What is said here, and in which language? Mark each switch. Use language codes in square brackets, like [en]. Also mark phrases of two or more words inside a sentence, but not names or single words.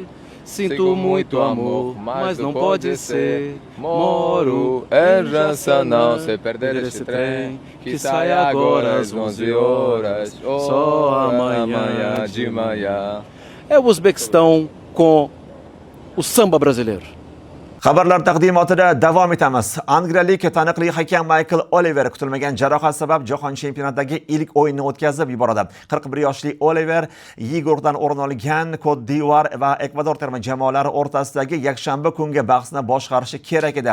[pt] Sinto muito amor, mas não pode ser. Moro em Jansanão, sem perder esse trem que sai agora às 11 horas. Só amanhã de manhã. É o Uzbequistão com o samba brasileiro. [uz] Xabarlar taqdimotida davom etamiz. Angliyalik taniqli hakam Michael Oliver kutilmagan jarohat sabab jahon chempionatidagi ilk o'yinni o'tkazib yuboradi. 41 yoshli Oliver Y guruhdan o'rin olgan Côte d'Ivoire va Ekvador terma jamoalari o'rtasidagi yakshanba kungi bahsni boshqarishi kerak edi.